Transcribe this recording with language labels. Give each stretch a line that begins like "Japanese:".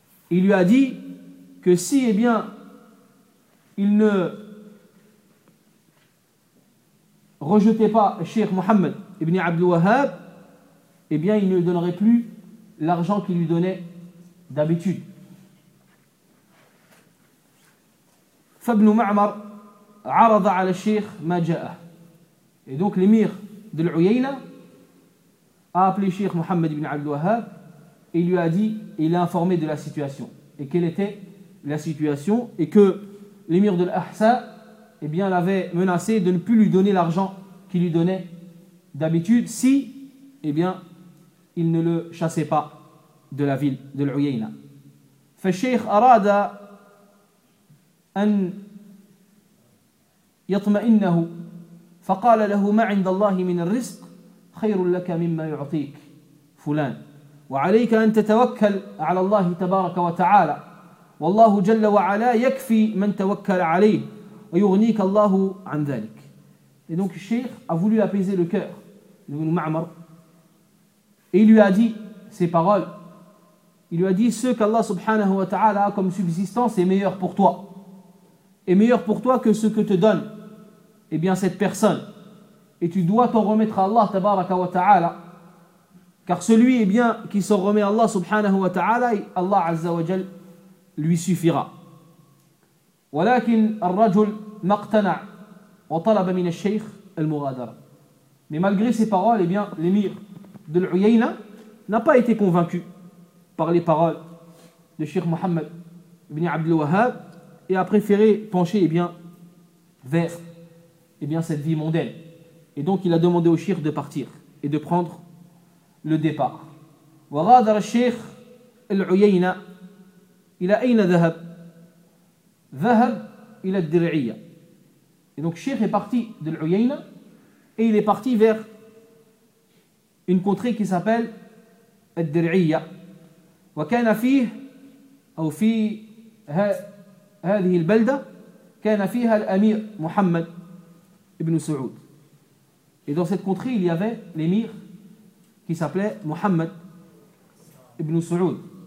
French: Il lui a dit que si il ne rejetait pas Cheikh Mohammed ibn Abd al-Wahhab, il ne donnerait plus l'argent qu'il lui donnait d'habitude.
Arabic: فابن معمر عرض على الشيخ ما جاءه.
French: Et donc l'émir de l'Uyayna a appelé Cheikh Mohammed ibn Abd al-Wahhab et lui a dit, il l'a informé de la situation. Et quelle était la situation? Et que l'émir de l'Ahsa l'avait menacé de ne plus lui donner l'argent qu'il lui donnait d'habitude si il ne le chassait pas de la ville de l'Uyayna.
Arabic: فالشيخ أراد أن يطمئنه فقال له ما عند الله من الرزق خير لك مما يعطيك فلان وعليك أن تتوكل على الله تبارك وتعالى والله جل وعلا يكفي من توكل عليه ويغنيك الله عن ذلك.
French: Et donc الشيخ a voulu apaiser le cœur de Ibn Ma'mar et il lui a dit ces paroles. Il lui a dit, ce qu'Allah subhanahu wa ta'ala a comme subsistance est meilleur pour toi. Est meilleur pour toi que ce que te donne cette personne. Et tu dois t'en remettre à Allah tabaraka wa ta'ala. Car celui qui s'en remet à Allah subhanahu wa ta'ala, Allah azza wa jal lui suffira.
Arabic: ولكن الرجل ما اقتنع وطلب من الشيخ المغادرة.
French: Mais malgré ces paroles, l'émir de l'Uyayna n'a pas été convaincu par les paroles de Cheikh Mohammed ibn Abd al-Wahhab et a préféré pencher vers cette vie mondaine. Et donc il a demandé au cheikh de partir et de prendre le départ.
Arabic: وغادر الشيخ العيينة إلى أين ذهب؟ ذهب إلى الدرعية.
French: Et donc cheikh est parti de العيينة et il est parti vers une contrée qui s'appelle الدرعية.
Arabic: وكان فيه أو في هذه البلدة كان فيها الأمير محمد ابن سعود.
French: Et dans cette contrée il y avait l'émir qui s'appelait Mohammed ibn Saoud.